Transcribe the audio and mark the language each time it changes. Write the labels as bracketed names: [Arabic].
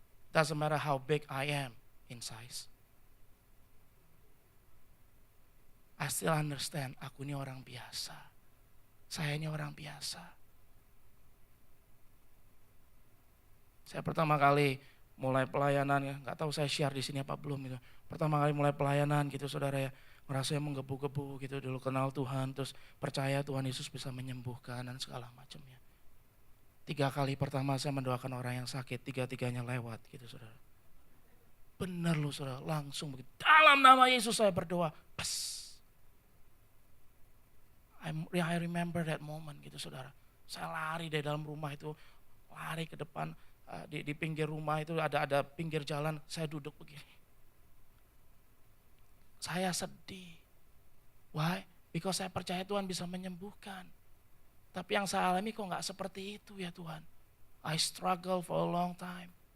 [English] Doesn't matter how big I am in size. I still understand [Indonesian] aku ini orang biasa. Saya ini orang biasa. Saya pertama kali mulai pelayanan ya, nggak tahu saya share di sini apa belum gitu. Pertama kali mulai pelayanan gitu saudara ya, ngerasa menggebu-gebu gitu dulu kenal Tuhan, terus percaya Tuhan Yesus bisa menyembuhkan dan segala macamnya. 3 kali pertama saya mendoakan orang yang sakit, 3-3-nya lewat gitu saudara. Benar loh saudara, langsung begitu. Dalam nama Yesus saya berdoa, pes. [English] I remember that moment [Indonesian] gitu saudara. Saya lari dari dalam rumah itu, lari ke depan, di pinggir rumah itu ada pinggir jalan, saya duduk begini. Saya sedih. [English] Why? Because [Indonesian] saya percaya Tuhan bisa menyembuhkan. Tapi yang saya alami kok gak seperti itu ya Tuhan. [English] I struggle for a long time.